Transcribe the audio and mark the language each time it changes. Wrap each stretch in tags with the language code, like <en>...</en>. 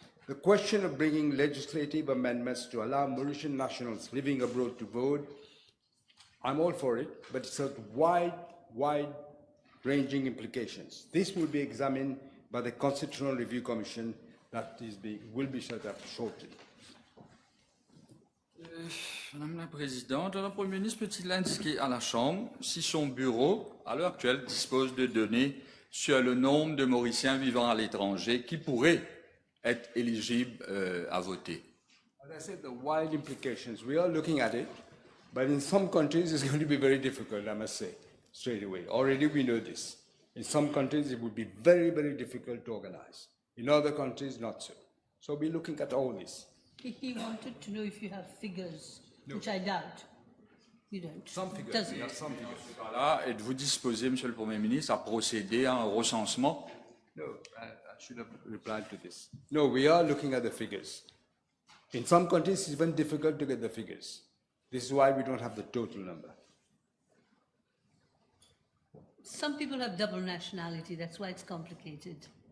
<en>The question of bringing legislative amendments to allow Mauritian nationals living abroad to vote, I'm all for it, but it's a wide-ranging implications. This will be examined by the Constitutional Review Commission that will be set up shortly.</en> <fr>Madame la Présidente, le Premier ministre peut-il indiquer à la Chambre si son bureau, à l'heure actuelle, dispose de données sur le nombre de Mauriciens vivant à l'étranger qui pourraient être éligibles à voter?</fr> <en>As I said, the wide implications, we are looking at it, but in some countries it's going to be very difficult, I must say, straight away. Already we know this. In some countries it would be very, very difficult to organize. In other countries, not so. So we're looking at all this. He wanted to know if you have figures, which I doubt. You don't. Some figures, Doesn't. we have some figures.</en> <fr>Là, êtes-vous disposé, Monsieur le Premier ministre, à procéder à un recensement?</fr> <en>No, I should have replied to this. No, we are looking at the figures. In some countries, it's even difficult to get the figures. This is why we don't have the total number. Some people have double nationality, that's why it's complicated.</en>